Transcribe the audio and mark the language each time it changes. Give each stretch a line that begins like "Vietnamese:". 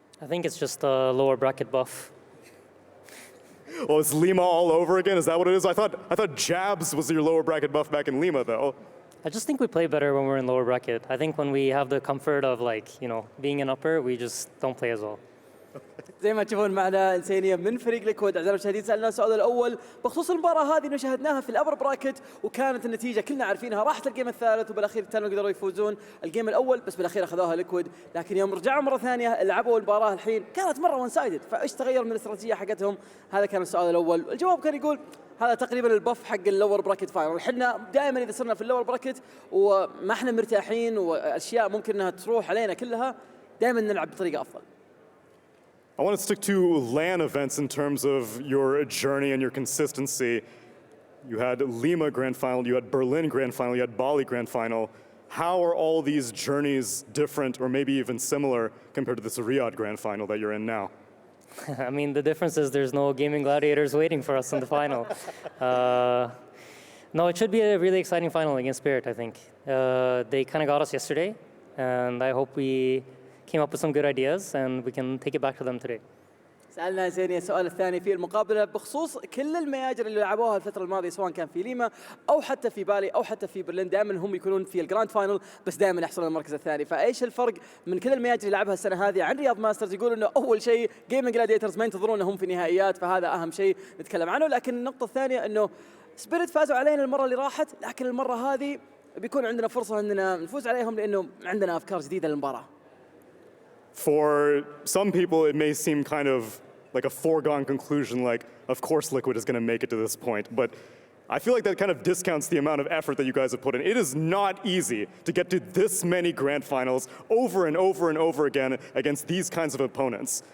English: I think it's just a lower bracket buff. Well, it's Lima all over again? Is that what it is? I thought Jabs was your lower bracket buff back in Lima, though. I just think we play better when we're in lower bracket. I think when we have the comfort of being in upper, we just don't play as well.
Arabic: زي ما تشوفون معنا انسانيه من فريق ليكويد. اعزائي المشاهدين سالنا السؤال الاول بخصوص المباراه هذه اللي شاهدناها في الابر براكت وكانت النتيجه كلنا عارفينها راحت الجيم الثالث وبالاخير كانوا قدروا يفوزون الجيم الاول بس بالاخير اخذوها ليكويد لكن يوم رجعوا مره ثانيه لعبوا المباراه الحين كانت مره وان سايدد فايش تغير من الاستراتيجيه حقتهم؟ هذا كان السؤال الاول. الجواب كان يقول هذا تقريبا البف حق اللور براكت فاينل. احنا دائما اذا صرنا في اللور براكت وما احنا مرتاحين واشياء ممكن انها تروح علينا كلها دائما نلعب بطريقه افضل.
English: I want to stick to LAN events in terms of your journey and your consistency. You had Lima Grand Final, you had Berlin Grand Final, you had Bali Grand Final. How are all these journeys different or maybe even similar compared to this Riyadh Grand Final that you're in now? I mean, the difference is there's no gaming gladiators waiting for us in the final. No, it should be a really exciting final against Spirit, I think. They kind of got us yesterday, and I hope we came up with some good ideas and we can take it back to them today.
Arabic: سألنا زيني السؤال الثاني في المقابلة بخصوص كل المياجر اللي لعبوها الفترة الماضية سواء كان في ليما أو حتى في بالي أو حتى في برلين دائما هم يكونون في الجراند فاينل بس دائما يحصلون المركز الثاني. فايش الفرق من كل المياجر اللي لعبها السنة هذه عن رياض ماسترز؟ يقول إنه أول شيء جيمنج جلاديترز ما ينتظرونهم في نهائيات فهذا أهم شيء نتكلم عنه. لكن النقطة الثانية إنه سبيريت فازوا علينا المرة اللي راحت لكن المرة هذه بيكون عندنا فرصة إننا نفوز عليهم لأنه عندنا أفكار جديدة للمباراة.
English: For some people, it may seem kind of like a foregone conclusion, like, of course Liquid is going to make it to this point. But I feel like that kind of discounts the amount of effort that you guys have put in. It is not easy to get to this many grand finals over and over and over again against these kinds of opponents.